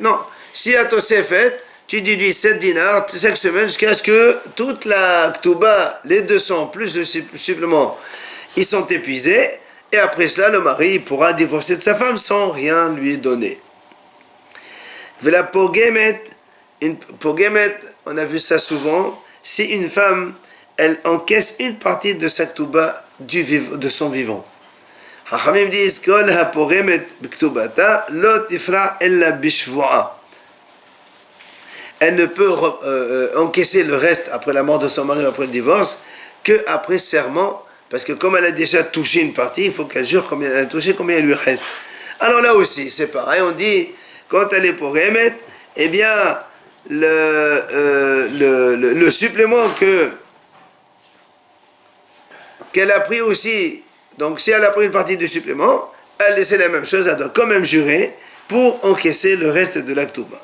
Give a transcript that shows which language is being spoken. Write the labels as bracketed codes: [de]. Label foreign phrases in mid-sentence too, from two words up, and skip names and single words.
[fr] Non, si à Tosefet, tu déduis 7 dinars chaque semaine jusqu'à ce que toute la Ktuba, les 200 plus le supplément, ils sont épuisés, et après cela le mari pourra divorcer de sa femme sans rien lui donner. La pogemet, on a vu ça souvent, si une femme, elle encaisse une partie de sa Ktuba de son vivant. [he] חכמים disent כל הפוגמת כתובתה לא תיפרע אלא בשבועה. [fr] Elle ne peut encaisser le reste après la mort de son mari, après le divorce, qu'après serment, parce que comme elle a déjà touché une partie, il faut qu'elle jure combien elle a touché, combien il lui reste. Alors là aussi, c'est pareil, on dit, quand elle est pogemet, eh bien, le supplément qu'elle a pris aussi, donc si elle a pris une partie du supplément, elle c'est la même chose, elle doit quand même jurer pour encaisser le reste de la Ktuba.